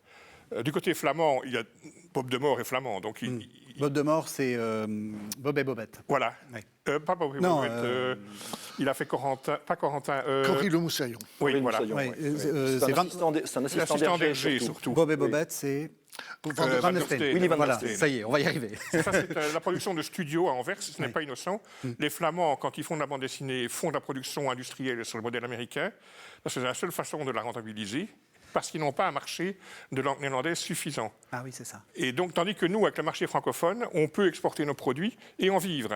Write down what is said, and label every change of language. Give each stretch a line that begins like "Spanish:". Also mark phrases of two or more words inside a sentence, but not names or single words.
French: Du côté flamand, il y a Bob de Mort est flamand, donc Bob de Mort, c'est Bob et Bobette. voilà. Oui. Pas Bob et Non, Bobette, il a fait Corentin, pas Corentin. Cory Le Moussaillon. Oui, Cory voilà. Moussaillon, Oui, oui. c'est C'est un 20 assistant d'Hergé, d'Hergé, surtout. surtout. Bob et Bobette, c'est Van der Van der Van der Steen. Steen. Willy Van der Voilà, Steen. ça y est, on va y arriver. Ça, c'est la production de studio à Anvers, ce n'est pas innocent. Les Flamands, quand ils font de la bande dessinée, font de la production industrielle sur le modèle américain, parce que c'est la seule façon de la rentabiliser, parce qu'ils n'ont pas un marché de langue néerlandaise suffisant. Ah oui, c'est ça. Et donc, tandis que nous, avec le marché francophone, on peut exporter nos produits et en vivre.